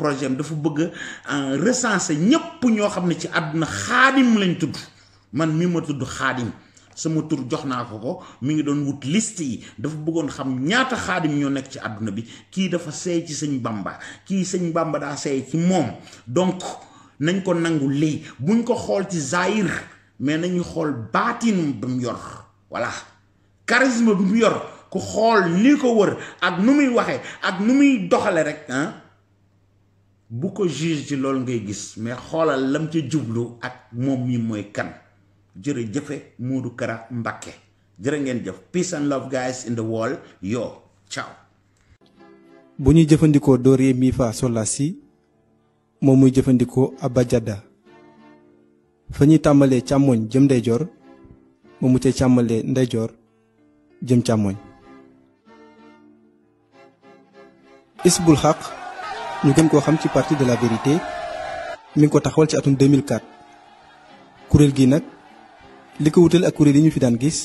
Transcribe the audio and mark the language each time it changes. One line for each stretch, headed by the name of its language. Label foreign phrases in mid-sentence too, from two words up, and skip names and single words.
Wolof: projet am dafa bëgg recenser ñépp ñoo xam ne ci àdduna Xaadim lañ tudd man mii ma tudd Xaadim sama tur jox naa ko mi ngi doon wut liste yi dafa bëggoon xam ñaata Xaadim ñoo nekk ci àdduna bi kii dafa seey ci Sëñ Bamba kii Sëñ Bamba daa seey ci moom donc nañ ko nangu lii buñ ko xool ci zahir mais nañu xool baatin bi mu yor voilà charisme bi mu yor ku xool li ko wër ak nu muy waxee ak nu muy doxale rek bu ko juge ci loolu ngay gis mais xoolal lam ca jublu ak moom mi mooy kan jërëjëfe Modou Kara Mbacké jërë ngeen jëf
English: peace and love guys in the world yo ciao.
Wolof: bu ñuy jëfandikoo do re mi fa sol la si moom muy jëfandikoo abajada fa ñuy tàmbalee càmmoñ jëm ndeyjoor moom mu cay càmmalee ndeyjoor jëm càmmoñ. Hizbul Haq ñu gën koo xam ci
French: parti de la vérité
Wolof: mi ngi ko taxawal ci atum 2004 kuréel gi nag li ko wutal ak kuréel yi ñu fi daan gis